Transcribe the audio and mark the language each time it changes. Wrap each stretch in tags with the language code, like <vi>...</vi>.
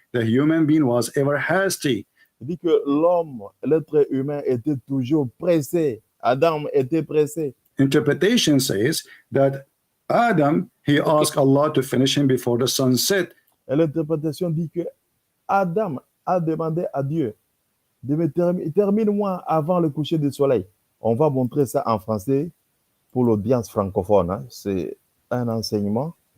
<en>The human being was ever hasty.</en> <fr>Il dit que l'homme, l'être humain était toujours pressé. Adam était pressé.</fr> <en>Interpretation says that Adam, he asked Allah to finish him before the sun set.</en> <fr>Et l'interprétation dit que Adam a demandé à Dieu de me termine-moi avant le coucher du soleil. On va montrer ça en français pour l'audience francophone. Hein. C'est un enseignement.</fr>